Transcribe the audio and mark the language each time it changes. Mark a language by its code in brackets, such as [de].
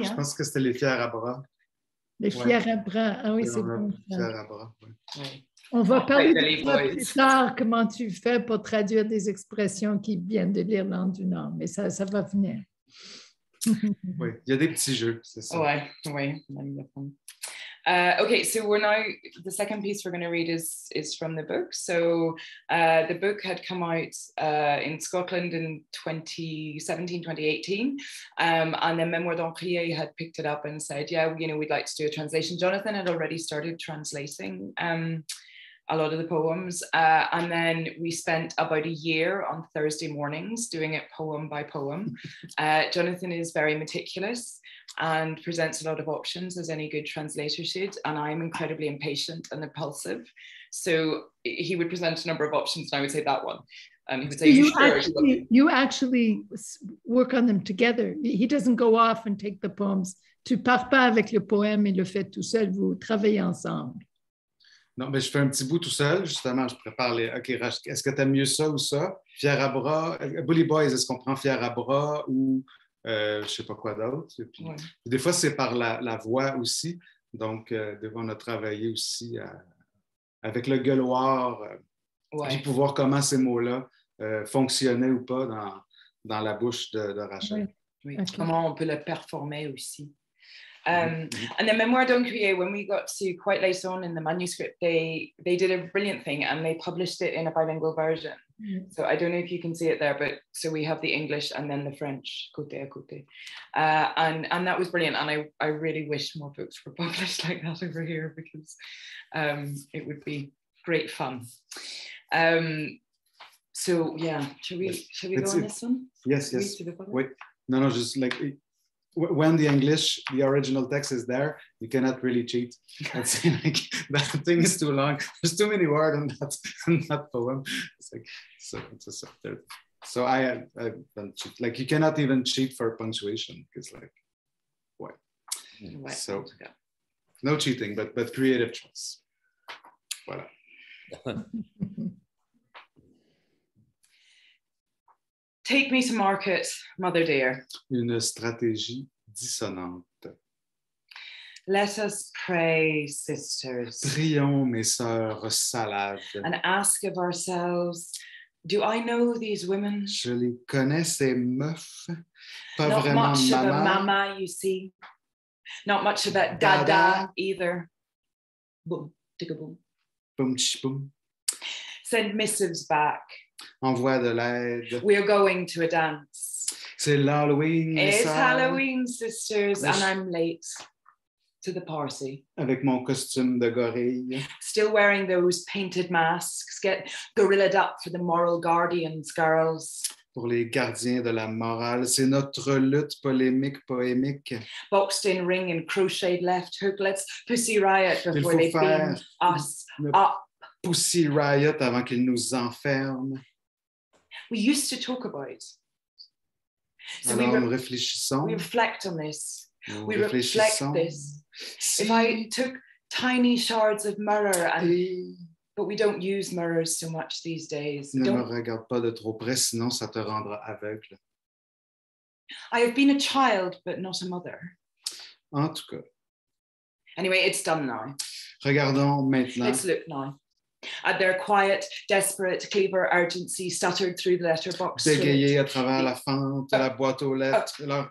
[fr] Je pense que c'était les fiers à bras. Les fiers à bras. Ah oui, c'est bon. Fiers à bras, Oui. On va parler de ça plus tard, comment tu fais pour traduire des expressions qui viennent de l'Irlande du Nord, mais ça va venir. Oui, il y a des petits jeux, c'est ça. Oui. [en] Okay, so we're now, the second piece we're going to read is from the book. So the book had come out in Scotland in 2017, 2018. And then Mémoire d'Encrier had picked it up and said, yeah, we'd like to do a translation. Jonathan had already started translating a lot of the poems. And then we spent about a year on Thursday mornings doing it poem by poem. Jonathan is very meticulous and presents a lot of options, as any good translator should. And I'm incredibly impatient and impulsive. So he would present a number of options and I would say that one. And he would say, you actually work on them together. He doesn't go off and take the poems. [fr] Tu pars pas avec le poème et le fais tout seul, vous travaillez ensemble. Non, mais je fais un petit bout tout seul, justement, je prépare les... OK, est-ce que tu aimes mieux ça ou ça? Fier à bras, [en] Bully Boys, [fr] est-ce qu'on prend fier à bras ou je ne sais pas quoi d'autre? Puis, des fois, c'est par la voix aussi. Donc, des fois, on a travaillé aussi avec le gueuloir, puis pour voir comment ces mots-là fonctionnaient ou pas dans la bouche de Rachel. Oui. Okay. Comment on peut le performer aussi. [en] And then Mémoire d'Encrier, when we got to quite late on in the manuscript, they did a brilliant thing and they published it in a bilingual version. So I don't know if you can see it there, but so we have the English and then the French [fr] côté à côté. [en] And that was brilliant. And I really wish more books were published like that over here because it would be great fun. So yeah, should we go on this one? Yes. Wait, no, just like... When the original text is there, you cannot really cheat. It's like that thing is too long. There's too many words in that poem. It's like so I don't cheat. Like you cannot even cheat for punctuation. It's like what? So no cheating, but creative choice. [fr] Voilà. [en] Take me to market, mother dear. [fr] Une stratégie dissonante. [en] Let us pray, sisters. [fr] Prions, mes sœurs salades. [en] And ask of ourselves, do I know these women? [fr] Je les connais, ces meufs. Pas [en] Not [fr] vraiment [en] much [fr] mama. [en] of a mama, you see. Not much of a dada either. Boom, ticka boom. Boom, boom. Send missives back. [fr] Envoie de l'aide. [en] We're going to a dance. [fr] C'est l'Halloween. [en] It's Halloween, sisters, and I'm late to the party. [fr] Avec mon costume de gorille. [en] Still wearing those painted masks. Get gorillaed up for the moral guardians, girls. [fr] Pour les gardiens de la morale, c'est notre lutte polémique, poémique. [en] Boxed in ring and crocheted left hooklets, Pussy Riot [fr] Il [en] before [fr] faut [en] they [fr] faire [en] beam us [fr] le [en] up. [fr] Pussy Riot avant qu'ils nous enferment. [en] We used to talk about. So [fr] Alors nous réfléchissons. [en] we reflect on this. [fr] Nous [en] We reflect [fr] réfléchissons. [en] this. [fr] Si [en] If I took tiny shards of mirror but we don't use mirrors so much these days. [fr] ne me regarde pas de trop près, sinon ça te rendra aveugle. [en] I have been a child, but not a mother. [fr] En tout cas. [en] Anyway, it's done now. [fr] Regardons maintenant. [en] Let's look now. At their quiet, desperate, clever urgency stuttered through the letterbox. [fr] Bégayer à travers la fente de la boîte aux lettres, leur